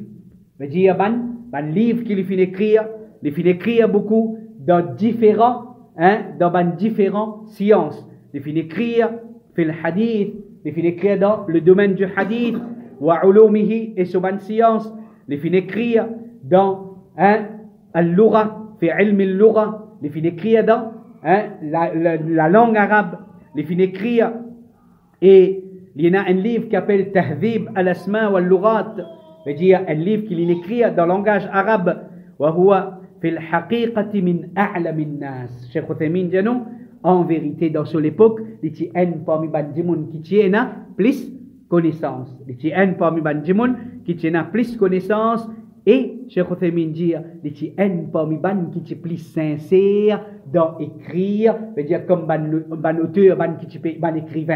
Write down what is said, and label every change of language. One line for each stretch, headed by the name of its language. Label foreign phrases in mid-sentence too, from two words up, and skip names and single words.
French: Veut dire livre qu'il finit écrire beaucoup dans différentes sciences. Il finit écrire
Arabic: في الحديث,
French: il finit écrire dans le domaine du hadith,
Arabic: وعلومه,
French: et ce science. Il finit écrire dans al-lugha,
Arabic: في علم اللغة,
French: il finit écrire dans la langue arabe. Il finit écrire, et il y a un livre qui s'appelle Tahdhib al-Asma wal-Lughat, veut dire un livre qu'il écrit dans le langage arabe,
Arabic: وهو في الحقيقة من أعلام الناس.
French: Cheikh Uthaymin dit non, en vérité dans cette époque, il y a un parmi les gens qui tiennent plus connaissance. Il y a un parmi les gens qui tiennent plus connaissance, et Cheikh Uthaymin dit il y a un parmi les gens qui sont plus sincères dans écrire, veut dire comme les auteurs, les écrivains.